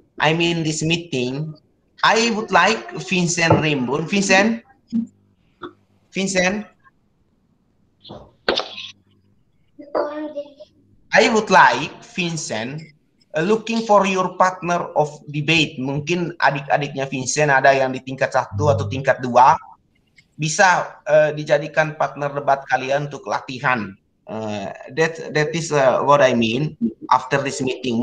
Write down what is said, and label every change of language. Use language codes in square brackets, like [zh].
[en] I mean this meeting, I would like Vincent Rimbun. Vincent, I would like Vincent looking for your partner of debate. [id] Mungkin adik-adiknya Vincent ada yang di tingkat 1 atau tingkat 2, bisa dijadikan partner debat kalian untuk latihan. [en] That is what I mean after this meeting.